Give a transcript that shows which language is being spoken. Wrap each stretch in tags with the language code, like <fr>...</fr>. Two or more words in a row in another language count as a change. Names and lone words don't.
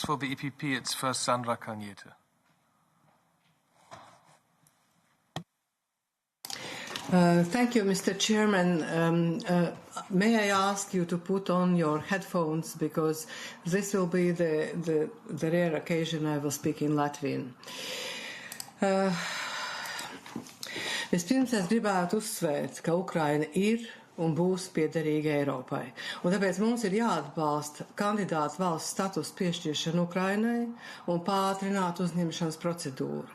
<en>For the EPP, it's first Sandra Kalniete. Thank you, Mr. Chairman. May I ask you to put on your headphones because this will be the rare occasion I will speak in Latvian.</en> <lv>Vispirms es gribētu uzsvērt, ka Ukraina ir un būs piederīga Eiropai. Un tāpēc mums ir jāatbalsta kandidātu valsts status piešķiršana Ukrainai un pātrināt uzņemšanas procedūru.</lv>